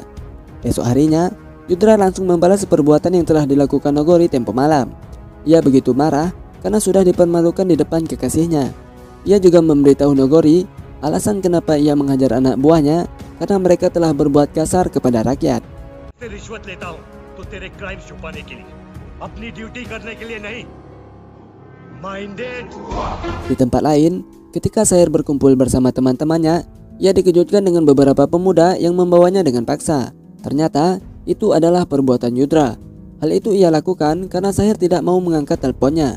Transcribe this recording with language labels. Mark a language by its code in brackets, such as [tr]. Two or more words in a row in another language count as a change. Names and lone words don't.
[id] Esok harinya, Yudra langsung membalas perbuatan yang telah dilakukan Nagori tempo malam. Ia begitu marah karena sudah dipermalukan di depan kekasihnya. Ia juga memberitahu Nagori alasan kenapa ia menghajar anak buahnya karena mereka telah berbuat kasar kepada rakyat. [hi] तो तेरे क्राइम छुपाने के लिए, अपनी ड्यूटी करने के लिए नहीं. Minded. [id] Di tempat lain, ketika Saher berkumpul bersama teman-temannya, ia dikejutkan dengan beberapa pemuda yang membawanya dengan paksa. Ternyata itu adalah perbuatan Yudra. Hal itu ia lakukan karena Saher tidak mau mengangkat teleponnya.